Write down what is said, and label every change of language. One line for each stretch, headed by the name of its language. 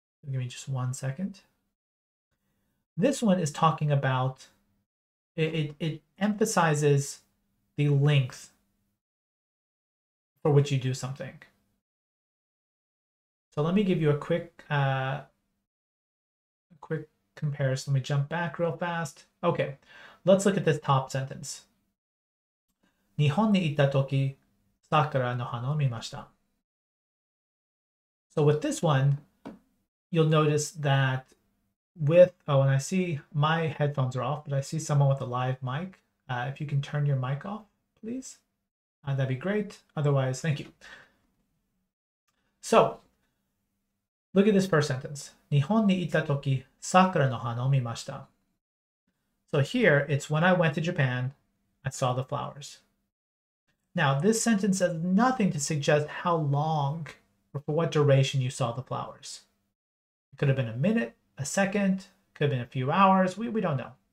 English: Give me just 1 second. This one is talking about, it emphasizes the length for which you do something. So let me give you a quick comparison. Let me jump back real fast. Okay, let's look at this top sentence.
Japanese: 日本に行った時、桜の花を見ました.
English: So with this one, you'll notice that with, oh, and I see my headphones are off, but I see someone with a live mic. If you can turn your mic off, please, that'd be great. Otherwise, thank you. So, look at this first sentence.
Japanese: 日本に行った時、桜の花を見ました.
English: So here, it's when I went to Japan, I saw the flowers. Now, this sentence says nothing to suggest how long or for what duration you saw the flowers. It could have been a minute, a second, could have been a few hours. We don't know.